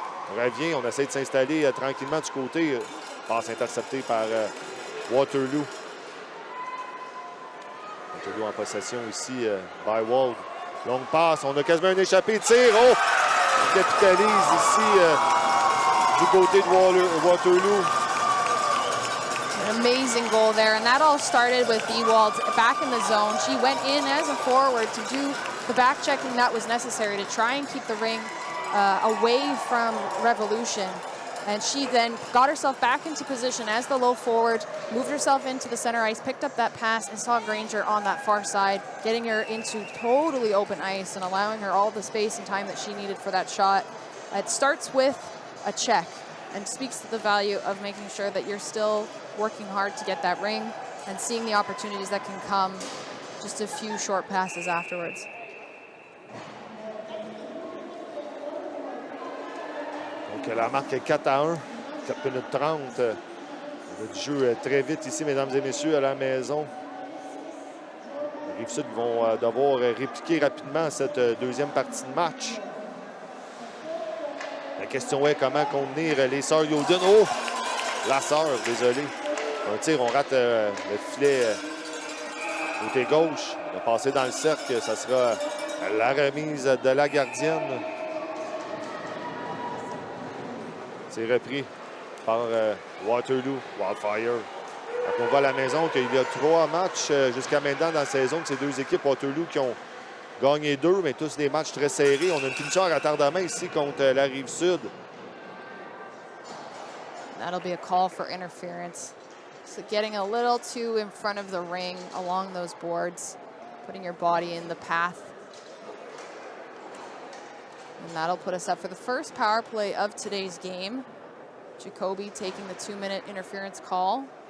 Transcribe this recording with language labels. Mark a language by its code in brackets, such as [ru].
[fr] On revient, on essaie de s'installer tranquillement du côté. Passe interceptée par Waterloo. Waterloo en possession ici by Wald. Longue passe, on a quasiment un échappé. Tir, oh! On capitalise ici du côté de Waterloo. [en] An amazing goal there, and that all started with Ewald back in the zone. She went in as a forward to do the back checking that was necessary to try and keep the ring away from Revolution. And she then got herself back into position as the low forward, moved herself into the center ice, picked up that pass, and saw Granger on that far side, getting her into totally open ice and allowing her all the space and time that she needed for that shot. It starts with a check and speaks to the value of making sure that you're still working hard to get that ring and seeing the opportunities that can come just a few short passes afterwards. [fr] Donc la marque est 4-1, 4 minutes 30. Le jeu très vite ici, mesdames et messieurs, à la maison. Les Rives-Sud vont devoir répliquer rapidement cette deuxième partie de match. La question est comment contenir les sœurs Yoden. Oh! La sœur, désolé. Un tir, on rate le filet côté gauche. On va passer dans le cercle. Ça sera la remise de la gardienne. C'est repris par Waterloo, Wildfire. Donc on voit à la maison qu'il y a 3 matchs jusqu'à maintenant dans la saison de ces deux équipes. Waterloo qui ont gagné 2, mais tous des matchs très serrés. On a une punition à retardement ici contre la Rive-Sud. [en] That'll be a call for interference. So getting a little too in front of the ring along those boards, putting your body in the path. And that'll put us up for the first power play of today's game. Jacoby taking the 2-minute interference call.